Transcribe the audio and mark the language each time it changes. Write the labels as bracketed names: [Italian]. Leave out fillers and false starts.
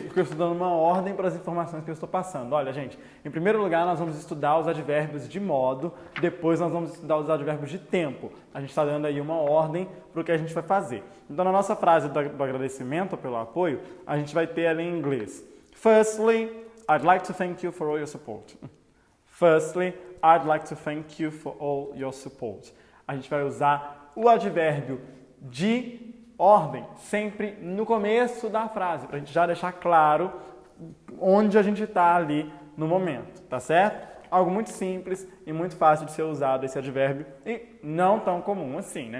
[Portuguese] Porque eu estou dando uma ordem para as informações que eu estou passando. Olha, gente, em primeiro lugar nós vamos estudar os advérbios de modo, depois nós vamos estudar os advérbios de tempo. A gente está dando aí uma ordem para o que a gente vai fazer. Então, na nossa frase do agradecimento pelo apoio, a gente vai ter ela em inglês. [English] Firstly, I'd like to thank you for all your support. Firstly, I'd like to thank you for all your support. [Portuguese] A gente vai usar o advérbio de ordem sempre no começo da frase, para a gente já deixar claro onde a gente está ali no momento, tá certo? Algo muito simples e muito fácil de ser usado esse advérbio e não tão comum assim, né?